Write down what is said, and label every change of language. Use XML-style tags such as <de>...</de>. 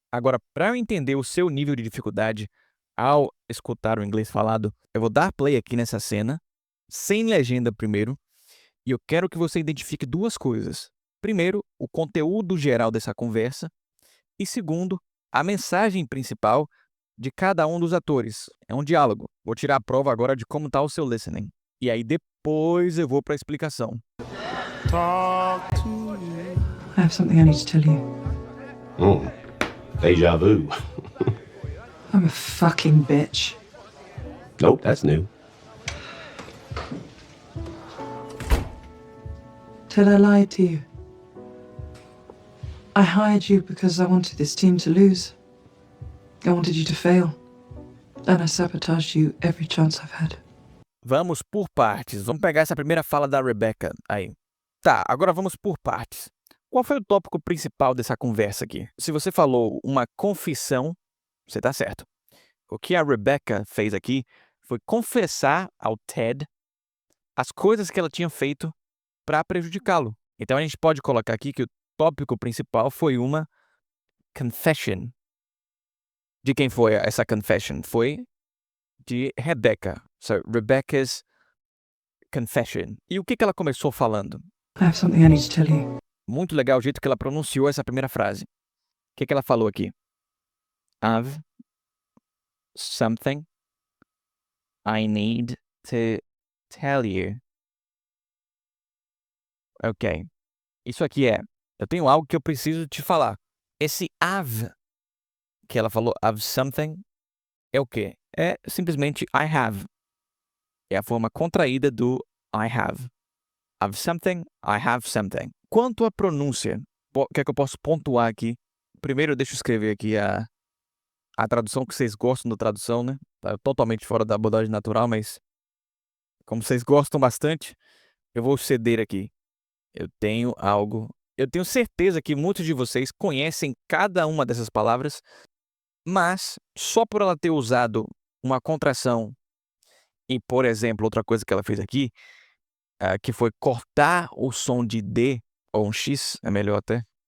<pt>Agora, para eu entender o seu nível de dificuldade ao escutar o inglês falado, eu vou dar play aqui nessa cena, sem legenda primeiro, e eu quero que você identifique duas coisas. Primeiro, o conteúdo geral dessa conversa, e segundo, a mensagem principal de cada um dos atores. É um diálogo. Vou tirar a prova agora de como está o seu listening. E aí depois eu vou para a explicação.</pt> <en>Talk to me. I have something I need to tell you. Oh, deja vu. I'm a fucking bitch. Nope, that's new. Ted, I lied to you. I hired you because I wanted this team to lose. I wanted you to fail. And I sabotaged you every chance I've had.</en> <pt>Vamos por partes. Vamos pegar essa primeira fala da Rebecca aí. Tá, agora vamos por partes. Qual foi o tópico principal dessa conversa aqui? Se você falou uma confissão, você tá certo. O que a Rebecca fez aqui foi confessar ao Ted as coisas que ela tinha feito para prejudicá-lo. Então a gente pode colocar aqui que o tópico principal foi uma confession. De quem foi essa confession? Foi de Rebecca.</pt> <en>So, Rebecca's confession.</en> <pt>E o que ela começou falando?</pt> <en>I have something I need to tell you.</en> <pt>Muito legal o jeito que ela pronunciou essa primeira frase. O que ela falou aqui?</pt> <en>I've something I need to tell you. Ok.</en> <pt>Isso aqui eu tenho algo que eu preciso te falar. Esse I've que ela falou,</pt> <en>I've something,</en> <pt>é o quê? É simplesmente</pt> <en>I have.</en> <pt>É a forma contraída do I have.</pt> <en>I've something, I have something.</en> <pt>Quanto à pronúncia, o que é que eu posso pontuar aqui? Primeiro, deixa eu escrever aqui a tradução que vocês gostam da tradução, né? Tá totalmente fora da abordagem natural, mas como vocês gostam bastante, eu vou ceder aqui. Eu tenho certeza que muitos de vocês conhecem cada uma dessas palavras, mas só por ela ter usado uma contração e, por exemplo, outra coisa que ela fez aqui, que foi cortar o som de D, ou um X, é melhor até.</pt>